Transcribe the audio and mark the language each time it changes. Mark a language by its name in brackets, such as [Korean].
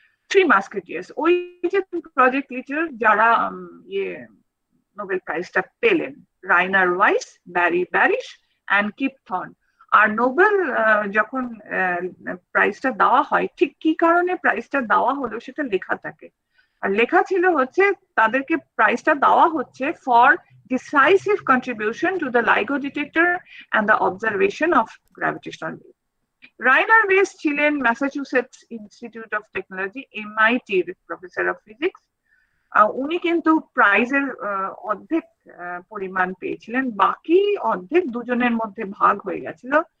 [Bangla] Three Musketeers, ওই যে project leader যারা ইয়ে নোবেল প্রাইজটা পেলেন, রাইনার wise, Barry bearish and keep thorn. আর Nobel যখন প্রাইজটা দেওয়া হয়, ঠিক কি কারণে প্রাইজটা দেওয়া হলো সেটা লেখা থাকে। আর লেখা ছিল হচ্ছে তাদেরকে প্রাইজটা দেওয়া হচ্ছে for [English] decisive contribution to the LIGO detector and the observation of gravitational wave. [Bangla] রাইনার ওয়েস ছিলেন Massachusetts institute of technology, MIT professor of physics. উনি কিন্তু প্রাইজের অর্ধেক পরিমাণ পেয়েছিলেন, বাকি অর্ধেক দুজনের মধ্যে ভাগ হয়ে গেছিল।